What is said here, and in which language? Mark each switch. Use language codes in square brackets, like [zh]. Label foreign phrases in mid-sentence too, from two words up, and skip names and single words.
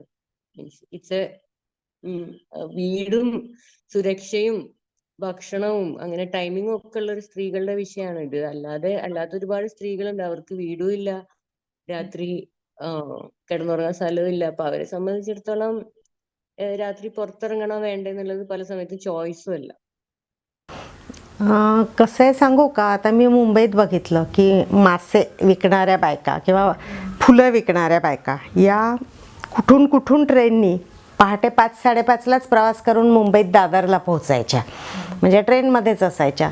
[ml] ഇറ്റ്സ് വീടും സുരക്ഷയും ഭക്ഷണവും അങ്ങനെ ടൈമിങ്ങും ഒക്കെ ഉള്ള ഒരു സ്ത്രീകളുടെ വിഷയമാണ് ഇത്. അല്ലാത്ത ഒരുപാട് സ്ത്രീകളുണ്ട്, അവർക്ക് വീടും ഇല്ല, രാത്രി കിടന്നുറങ്ങാൻ സ്ഥലവും ഇല്ല. അപ്പൊ അവരെ സംബന്ധിച്ചിടത്തോളം രാത്രി പുറത്തിറങ്ങണോ വേണ്ടേ एनुള്ളത് പല സമയത്ത് ചോയ്സും അല്ല. [mr] कसं आहे सांगू का, आता मी मुंबईत बघितलं की मासे विकणाऱ्या बायका किंवा फुलं विकणाऱ्या बायका या कुठून कुठून ट्रेननी पहाटे 5-5:30लाच प्रवास करून मुंबईत दादरला पोहोचायच्या, म्हणजे ट्रेनमध्येच असायच्या.